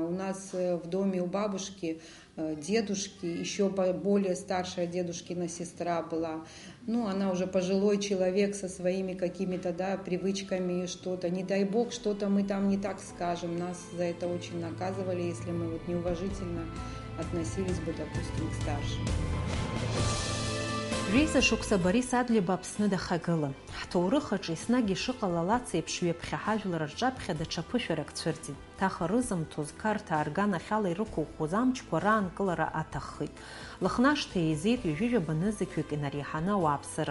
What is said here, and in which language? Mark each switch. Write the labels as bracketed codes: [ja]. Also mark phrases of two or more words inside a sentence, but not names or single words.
[ru] У нас в доме у бабушки, дедушки, еще более старшая дедушкина сестра была. Она уже пожилой человек со своими какими-то, привычками, что-то. Не дай бог, что-то мы там не так скажем. Нас за это очень наказывали, если мы неуважительно относились бы, допустим, к старшим. [ab] Реиза шықәса Борис Адлиба Аԥсны дахагылан. Ҳҭоурых аҿы еснагь ишыҟалалац еиԥш ҩаԥхьа ҳажәлар рҿаԥхьа даҽа ԥышәарак цәырҵит. Ҭаха рызымҭоз қарҭа арганахьала ирықәыӷәӷәоз амчқәа раанкылара аҭаххит. Лыхнашҭа еизеит ҩажәижәаба нызқьҩык инареиҳаны ауааԥсыра.